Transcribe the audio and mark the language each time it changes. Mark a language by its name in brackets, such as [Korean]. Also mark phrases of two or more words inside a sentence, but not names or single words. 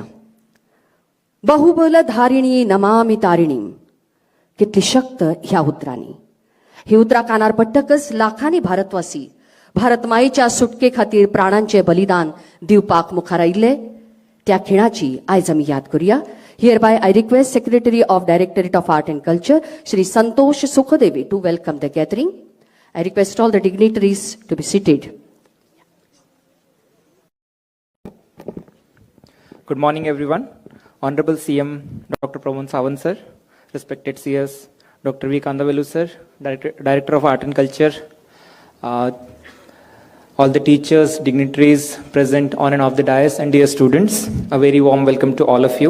[Sanskrit] बहुबल धारिणी नमामि तारिणी. [Konkani] कितली शक्त ह्या उतरांनी. ही उतरां कानार पडटकच लाखांनी भारतवासी भारत मायेच्या सुटके खातीर प्राणांचे बलिदान दिवपाक मुखार आयिल्ले. त्या खिणाची आयज आमी याद करुया. [English] Hereby I request Secretary of Directorate of Art and Culture Shri Santosh Sukhdeve to welcome the gathering. I request all the dignitaries to be seated. Good morning, everyone. Honorable CM Dr. Pramod Sawant sir, respected CS Dr. V. Kandavelu sir, Director of Art and Culture, all the teachers, dignitaries present on and off the dais, and dear students, a very warm welcome to all of you.